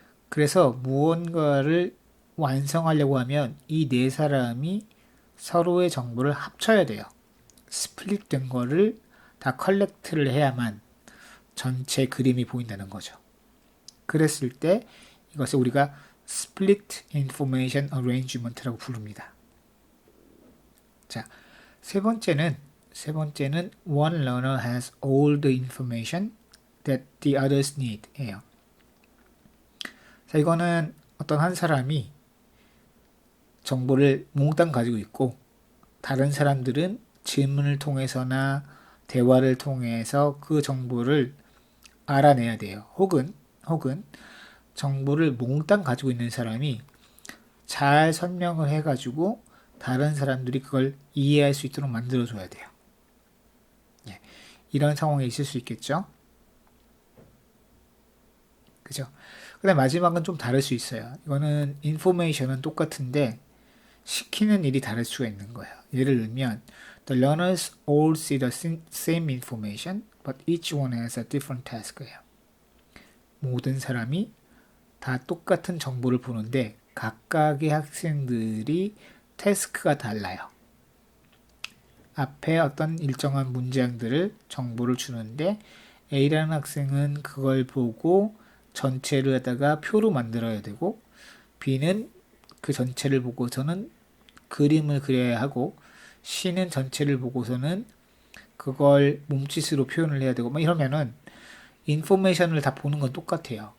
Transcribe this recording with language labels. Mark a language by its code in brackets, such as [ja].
[ko] 그래서 무언가를 완성하려고 하면 이 네 사람이 서로의 정보를 합쳐야 돼요. 스플릿 된 거를 다 컬렉트를 해야만 전체 그림이 보인다는 거죠. 그랬을 때 이것을 우리가 Split Information Arrangement라고 부릅니다. 자, 세 번째는 [en] One learner has all the information that the others need 예요. [ko] 자, 이거는 어떤 한 사람이 정보를 몽땅 가지고 있고 다른 사람들은 질문을 통해서나 대화를 통해서 그 정보를 알아내야 돼요. 혹은 정보를 몽땅 가지고 있는 사람이 잘 설명을 해가지고 다른 사람들이 그걸 이해할 수 있도록 만들어줘야 돼요. 예, 이런 상황이 있을 수 있겠죠. 그죠? 근데 마지막은 좀 다를 수 있어요. 이거는 information은 똑같은데 시키는 일이 다를 수가 있는 거예요. 예를 들면 [en] The learners all see the same information, but each one has a different task예요. [ko] 모든 사람이 다 똑같은 정보를 보는데 각각의 학생들이 태스크가 달라요. 앞에 어떤 일정한 문장들을 정보를 주는데 A라는 학생은 그걸 보고 전체를 갖다가 표로 만들어야 되고 B는 그 전체를 보고서는 그림을 그려야 하고 C는 전체를 보고서는 그걸 몸짓으로 표현을 해야 되고 막 이러면은 인포메이션을 다 보는 건 똑같아요.